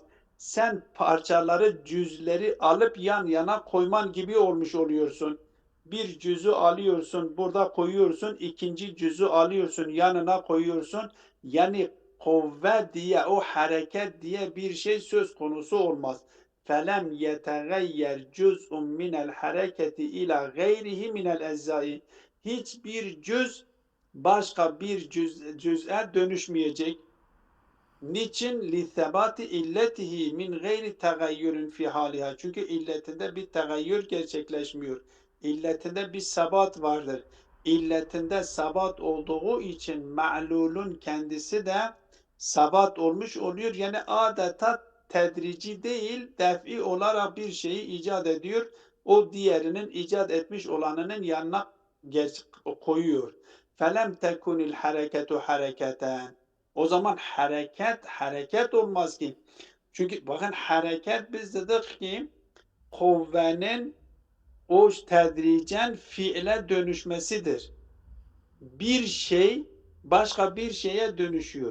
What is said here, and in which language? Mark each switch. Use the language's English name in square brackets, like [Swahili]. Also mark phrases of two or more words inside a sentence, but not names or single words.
[Turkish] Sen parçaları, cüzleri alıp yan yana koyman gibi olmuş oluyorsun. Bir cüzü alıyorsun, burada koyuyorsun, ikinci cüzü alıyorsun, yanına koyuyorsun. Yani kuvve diye, o hareket diye bir şey söz konusu olmaz. [Arabic] فَلَمْ يَتَغَيَّرْ جُزْءٌ مِنَ الْحَرَكَةِ اِلَى غَيْرِهِ مِنَ الْاَجْزَاءِ. [Turkish] Hiçbir cüz başka bir cüz'e dönüşmeyecek. [Arabic] Niçin? لِثَبَاتِ علته من غير تغير في حالها. [Turkish] Çünkü illetinde bir tegayyür gerçekleşmiyor. İlletinde bir sabat vardır. İlletinde sabat olduğu için ma'lulun kendisi de sabat olmuş oluyor. Yani adeta tedrici değil, def'i olarak bir şeyi icat ediyor. O diğerinin icat etmiş olanının yanına koyuyor. [Arabic] فَلَمْ تَكُنِ الْحَرَكَةُ حَرَكَةً. [Turkish] O zaman hareket olmaz ki. Çünkü bakın hareket biz dedik ki kuvvenin o tedricen fiile dönüşmesidir. Bir şey başka bir şeye dönüşüyor.